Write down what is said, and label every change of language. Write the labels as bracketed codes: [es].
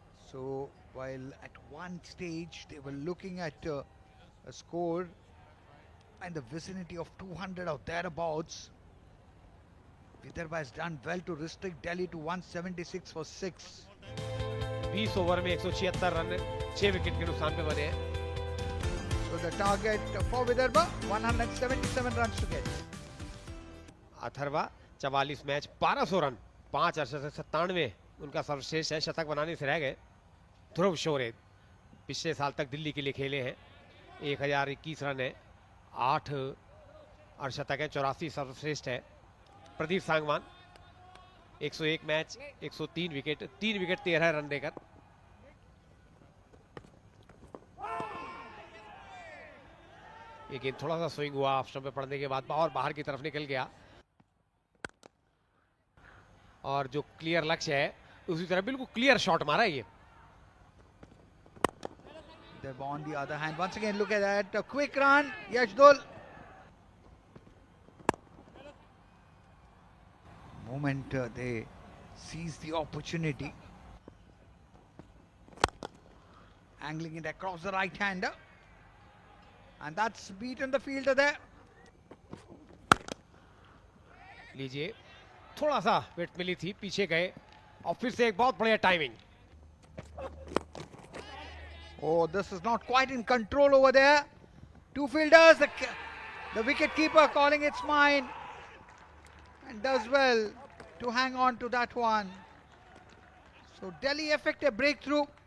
[en] So while at one stage they were looking at a score in the vicinity of 200 or thereabouts, Vidarbha has done well to restrict Delhi to 176 for 6. [hi] 20 over में 176 run 6 wicket के नुकसान पे बने हैं। [en] So the target for Vidarbha 177 runs to get. [hi] Atharva 44 match 1200 run 5 अर्धशतक 97 उनका सर्वश्रेष्ठ है, शतक बनाने से रह गए। ध्रुव शोरे पिछले साल तक दिल्ली के लिए खेले हैं, 1021 रन है, 8 अर्धशतक है, 84 सर्वश्रेष्ठ है। Pradeep Sangwan 101 match 103 wicket, 3 wicket 13 run देकर। ये गेंद थोड़ा सा स्विंग हुआ ऑफ स्टंप पे पड़ने के बाद और बाहर की तरफ निकल गया, और जो क्लियर लक्ष्य है उसी तरह बिल्कुल क्लियर शॉट मारा है ये। [en] On the other hand, once again look at that, a quick run, Yashdul. Moment they seize the opportunity, angling it across the right hander, and that's beaten the fielder there. [hi] लीजिए थोड़ा सा wait मिली थी, पीछे गए और फिर से एक बहुत बढ़िया timing. [en] Oh, this is not quite in control over there. Two fielders, the wicket keeper calling it's mine, and does well to hang on to that one. So Delhi effect a breakthrough.